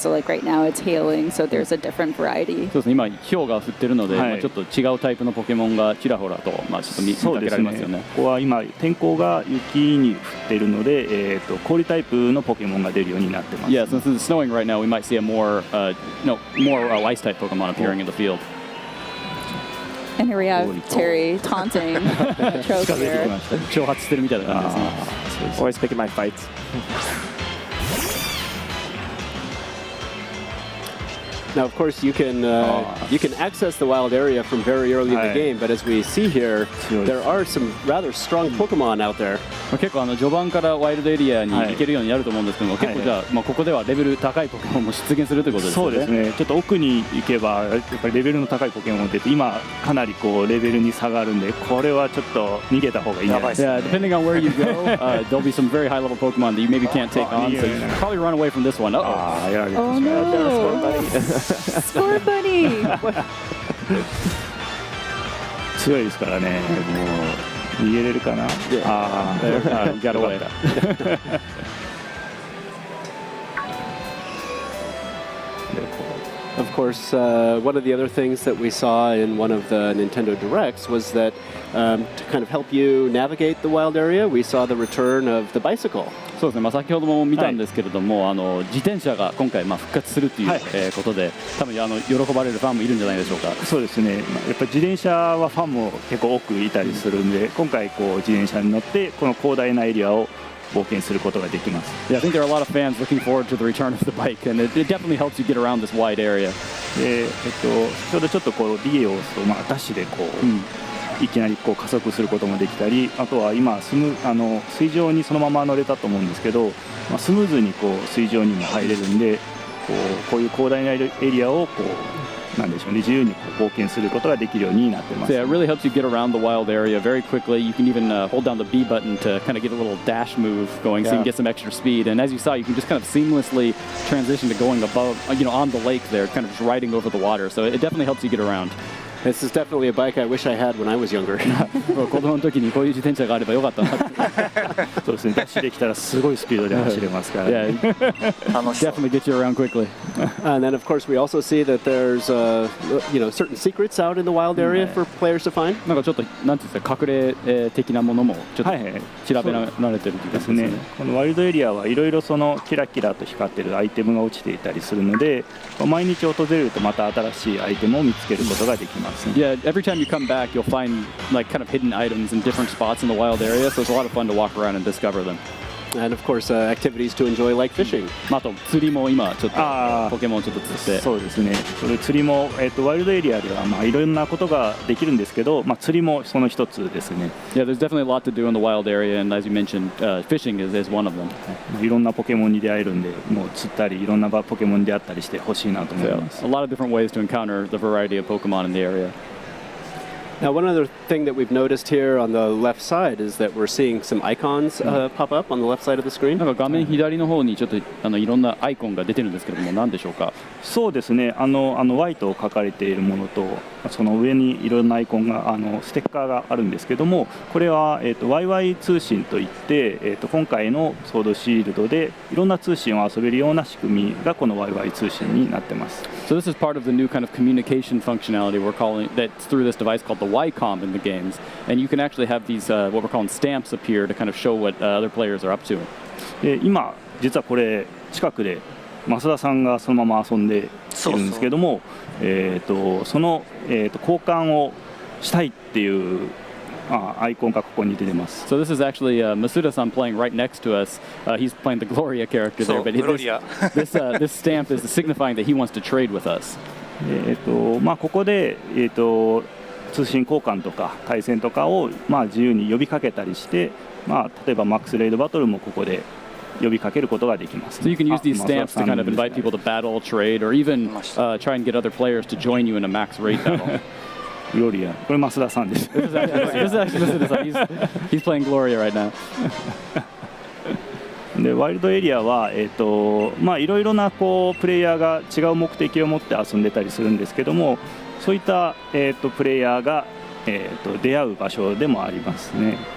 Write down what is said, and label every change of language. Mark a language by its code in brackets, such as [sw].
[en] So like right now it's hailing, so there's a different variety. [ja] そうですね、今氷が降ってるので、はいまあちょっと違うタイプのポケモンがちらほらと、まあ、ちょっと見かけられますよね。ここは今天候が雪に降っているので、氷タイプのポケモンが出るようになってます。 [en] Yeah, since it's snowing right now, we might see a more ice type Pokemon appearing in the field. And here we have Terry taunting Choke [ja] 近づいてき [en] here. [ja] ました。挑発してるみたいな感じですね。 [en] Always picking my fights. Now, of course, you can access the wild area from very early in the game, but as we see here, there are some rather strong Pokemon out there. [ja] まあ結構序盤からワイルドエリアに行けるようになると思うんですけども、結構じゃあ、まあ、ここではレベル高いポケモンも出現するということですよね。そうですね。ちょっと奥に行けばやっぱりレベルの高いポケモンが出て、今かなりこうレベルに差があるんで、これはちょっと逃げた方がいいんじゃないですか。 [en] Yeah, depending on where you go, there'll be some very high level Pokemon that you maybe can't take on, so you should probably run away from this one. Uh-oh. [ja] やられてしま [en] Oh [ja] う。 [en] no! Score buddy! [ja] 強いですからね。もう逃げれるかな。ああ、 [en] got away. Of course, one of the other things that we saw in one of the Nintendo Directs was that to kind of help you navigate the wild area, we saw the return of the bicycle. [ja] そうですね、まあ、先ほども見たんですけれども、自転車が今回まあ復活するという、ことで、多分喜ばれるファンもいるんじゃないでしょうか。そうですね。やっぱり自転車はファンも結構多くいたりするんで、今回こう自転車に乗ってこの広大なエリアを冒険することができます。 [en] Yeah, I think there are a lot of fans looking forward to the return of the bike, and it definitely helps you get around this wide area. [ja] で、先ほどちょっとこうリエオスとダッシュでこう、いきなりこう加速することもできたり、あとは今水上にそのまま乗れたと思うんですけど、スムーズにこう水上にも入れるんで、こういう広大なエリアをこうなんでしょうね、自由にこう冒険することができるようになってます。 [en] So yeah, it really helps you get around the wild area very quickly. You can even hold down the B button to kind of get a little dash move going, so you can get some extra speed. And as you saw, you can just kind of seamlessly transition to going above, on the lake there, kind of just riding over the water. So it definitely helps you get around. This is definitely a bike I wish I had when I was younger. [ja] 子供の時にこういう自転車があればよかったなって。そうですね。ダッシュできたらすごいスピードで走れますから、 [en] Yeah, definitely get you around quickly. And then, of course, we also see that there's certain secrets out in the wild area for players to find. [ja] なんかちょっとなんていうんですか、隠れ的なものもちょっと調べられてる気がですね。このワイルドエリアはいろいろそのキラキラと光ってるアイテムが落ちていたりするので、毎日訪れるとまた新しいアイテムを見つけることができます。 [en] Yeah, every time you come back, you'll find like kind of hidden items in different spots in the wild area, so it's a lot of fun to walk around and discover them. And of course, activities to enjoy like fishing. [ja] あと釣りも今ちょっとポケモンちょっと釣って。そうですね。それ釣りもワイルドエリアではいろんなことができるんですけど、釣りもその一つですね。 [en] Yeah, there's definitely a lot to do in the wild area, and as you mentioned, fishing is one of them. [ja] いろんなポケモンに出会えるんで、もう釣ったりいろんなポケモンに出会ったりしてほしいなと思います。 [en] A lot of different ways to encounter the variety of Pokemon in the area. Now, one other thing that we've noticed here on the left side is that we're seeing some icons pop up on the left side of the screen. [ja] なんか画面左の方にちょっといろんなアイコンが出てるんですけれども、何でしょうか。そうですね。 Y と書かれているものと、その上にいろんなアイコンがステッカーがあるんですけども、これはYY 通信といって、今回のソードシールドでいろんな通信を遊べるような仕組みがこの YY 通信になってます。 [en] So this is part of the new kind of communication functionality we're calling that's through this device called the Y-Com in the games, and you can actually have these what we're calling stamps appear to kind of show what other players are up to. [ja] 今実はこれ近くで増田さんがそのまま遊んでいるんですけども、その交換をしたいっていうアイコンがここに出てます。 [en] So this is actually Masuda-san playing right next to us. He's playing the Gloria character there, but this stamp is signifying that he wants to trade with us. [ja] ここで通信交換とか対戦とかを自由に呼びかけたりして、例えばマックスレイドバトルもここで呼びかけることができます。 [en] So you can use these stamps to kind of invite people to battle, trade, or even try and get other players to join you in a max raid battle. [ja] Gloria. これ増田さんです。 [en] This is actually Masuda-san. He's playing Gloria right now. [ja] でワイルドエリアはいろいろなプレイヤーが違う目的を持って遊んでたりするんですけども、そういった、プレイヤーが、出会う場所でもありますね。